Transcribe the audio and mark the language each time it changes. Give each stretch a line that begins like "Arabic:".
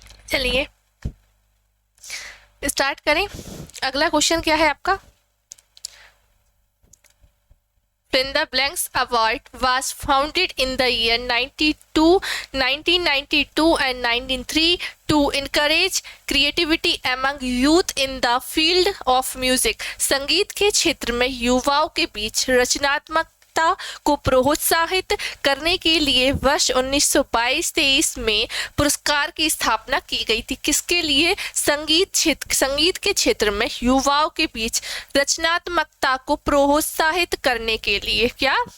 Hindi: चलिए स्टार्ट करें। अगला क्वेश्चन क्या है आपका?
English: Fill the blanks award was founded in the year 1992 and 1903 to encourage creativity among youth in the field of music.
Hindi: संगीत के क्षेत्र में युवाओं के बीच रचनात्मकता को प्रोत्साहित करने के लिए वर्ष 1922-23 में पुरस्कार की स्थापना की गई थी। किसके लिए? संगीत के क्षेत्र में युवाओं के बीच रचनात्मकता को प्रोत्साहित करने के लिए। क्या?